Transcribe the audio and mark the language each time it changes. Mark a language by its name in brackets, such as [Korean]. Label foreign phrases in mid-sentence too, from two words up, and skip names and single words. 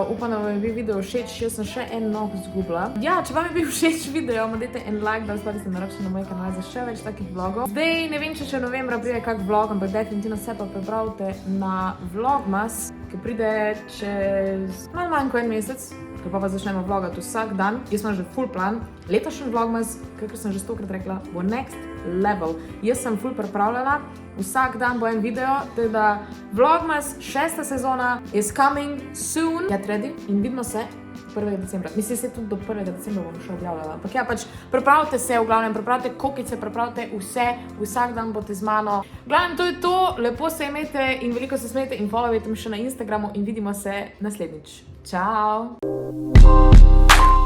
[Slovenian] Upam, da vam je bil video všeč. Jaz sem še en nog zgubila. Ja, če vam je bil všeč video, dajte en like, da se naročite na moj kanal za še več takih vlogov. Zdaj ne vem, če novembra pride kak vlog, ampak definitivno se pa pripravite na Vlogmas, ki pride čez malo manj kot en mesec. Ko pa začnemo vlogati vsak dan. Jaz imam že [English] full plan. [Slovenian] Letošnji Vlogmas, kakor sem že 100-krat rekla, bo [English] next level. [Slovenian] Jaz sem full pripravljena. Vsak dan bo en video, teda Vlogmas 6. sezona [English] is coming soon. Get ready [Slovenian] in vidimo se 1. decembra. Mislim, se tudi do 1. decembra bom še objavljala. Ampak ja, pač pripravite se, v glavnem, pripravite kokice, pripravite vse, vsak dan boste z mano. V glavnem, to je to, lepo se imejte in veliko se smejte in followajte me še na Instagramu in vidimo se naslednjič.